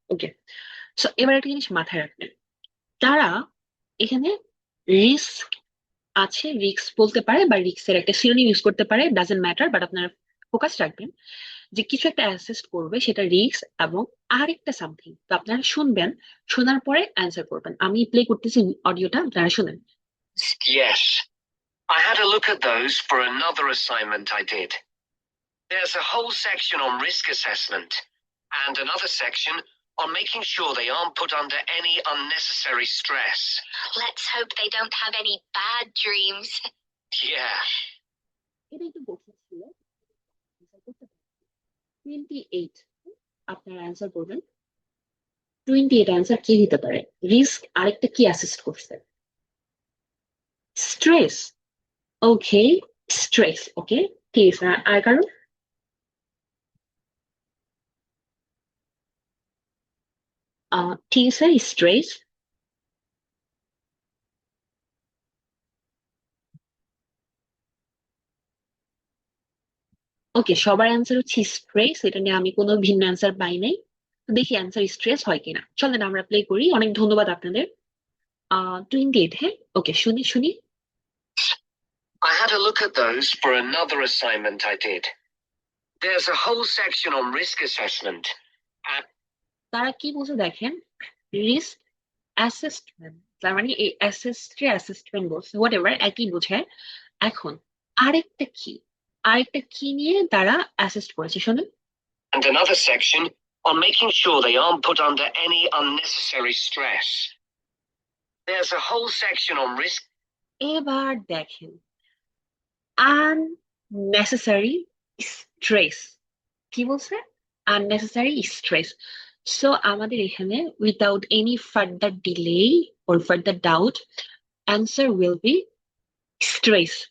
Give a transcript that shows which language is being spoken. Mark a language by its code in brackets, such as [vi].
[bn] ওকে, so এবার একটা জিনিস মাথায় রাখবেন, তারা এখানে রিস্ক আছে, রিস্ক বলতে পারে বা রিস্কের একটা সিনোনিম ইউজ করতে পারে, [en] doesn't matter, [bn] বাট আপনারা ফোকাস রাখবেন যে কিছু একটা অ্যাসেস্ট করবে, সেটা রিস্ক এবং আরেকটা সামথিং। তো আপনারা শুনবেন, শোনার পরে অ্যান্সার করবেন। আমি প্লে করতেছি অডিওটা, আপনারা শুনেন। [en] Yes. I had a look at those for another assignment I did. There's a whole section on risk assessment and another section on making sure they aren't put under any unnecessary stress. Let's hope they don't have any bad dreams. Yeah. [bn] এটা একটু কঠিন ছিল, 28 আপনারা answer করবেন। 28 answer কি দিতে পারে? Risk, আরেকটা কি অ্যাসিস্ট করছে? স্ট্রেস। ওকে, স্ট্রেস। ওকে, ঠিক আছে, আর কারণ? ঠিক আছে, স্ট্রেস। ওকে, সবার অ্যান্সার হচ্ছে স্ট্রেস, এটা নিয়ে আমি কোনো ভিন্ন অ্যান্সার পাই নাই। তো দেখি অ্যান্সার স্ট্রেস হয় কিনা, চলেন আমরা প্লে করি। অনেক ধন্যবাদ আপনাদের। 28, হ্যাঁ, ওকে, শুনি শুনি। [en] I had a look at those for another assignment I did. There's a whole section on risk assessment and [bn] তারা কি বলছে দেখেন, রিস্ক অ্যাসেসমেন্ট, তার মানে এই অ্যাসেসমেন্ট বলছে, [en] whatever, [bn] একই বোঝায়। এখন আরেকটা কি, আরেকটা কি নিয়ে তারা অ্যাসেস্ট করেছে শুনুন। [en] and another section on making sure they aren't put under any unnecessary stress. There's a whole section on risk. [bn] এবার দেখেন, আননেসেসারি স্ট্রেস, কি বলছে? Unnecessary stress. সো আমাদের এখানে [en] Without any further delay or further doubt, answer will be stress.